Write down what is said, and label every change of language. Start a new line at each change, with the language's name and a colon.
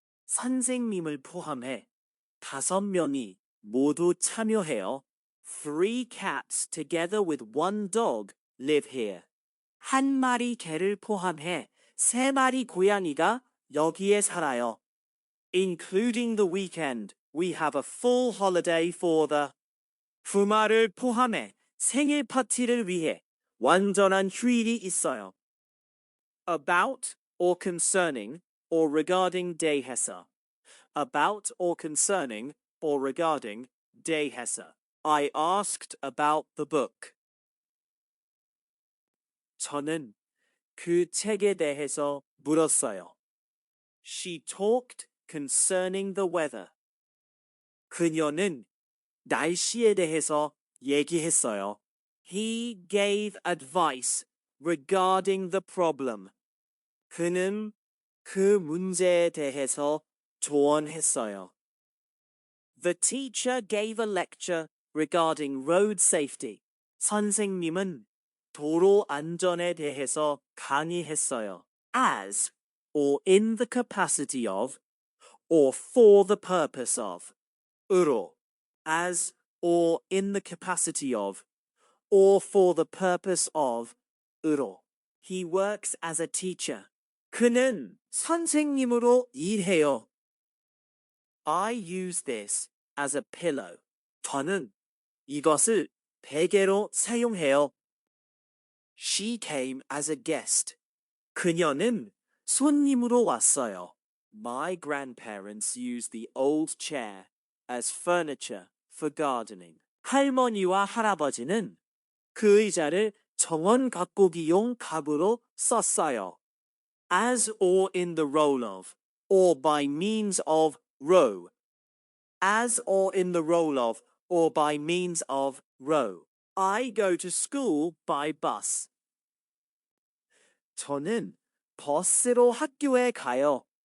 Korean: 선생님을 포함해 5명이 모두 참여해요.
English: 3 cats together with 1 dog live here.
Korean: 한 마리 개를 포함해 3마리 고양이가 여기에 살아요.
English: Including the weekend, we have a full holiday for the
Korean: 주말을 포함해 생일 파티를 위해 완전한 휴일이 있어요.
English: About or concerning or regarding 대해서. About or concerning or regarding 대해서. I asked about the book.
Korean: 저는 그 책에 대해서 물었어요.
English: She talked concerning the weather.
Korean: 그녀는 날씨에 대해서 얘기했어요.
English: He gave advice regarding the problem.
Korean: 그는 그 문제에 대해서 조언했어요.
English: The teacher gave a lecture regarding road safety.
Korean: 선생님은 도로 안전에 대해서 강의했어요.
English: As or in the capacity of or for the purpose of.
Korean: 으로.
English: As or in the capacity of or for the purpose of. 으로. He works as a teacher.
Korean: 그는 선생님으로 일해요.
English: I use this as a pillow.
Korean: 저는 이것을 베개로 사용해요.
English: She came as a guest.
Korean: 그녀는 손님으로 왔어요.
English: My grandparents used the old chair as furniture for gardening.
Korean: 할머니와 할아버지는 그 의자를 정원 가꾸기용 가구로 썼어요.
English: As or in the role of, or by means of row. As or in the role of, or by means of row. I go to school by bus.
Korean: 저는 버스로 학교에 가요.